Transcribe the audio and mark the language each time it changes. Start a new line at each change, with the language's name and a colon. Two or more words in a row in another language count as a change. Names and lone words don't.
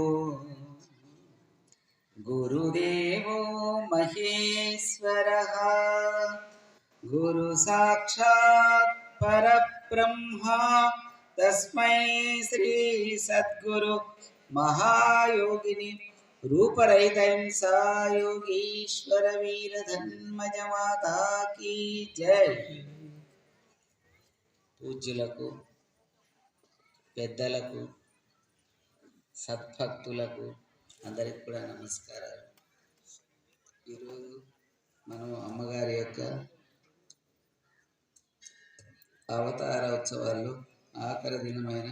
Sanskrit: गुरुदेवो महेश्वरः गुरु साक्षात् परब्रह्मा तस्मै श्री सद्गुरु महायोगिनी रूपरहित अहिंसा योगीश्वर वीरधर्मज
Hindi: माता की जय.
Telugu: పూజ్యులకు, పెద్దలకు, సద్భక్తులకు అందరికి కూడా నమస్కారాలు. ఈరోజు మనం అమ్మగారి యొక్క అవతార ఉత్సవాల్లో ఆఖరి దినం.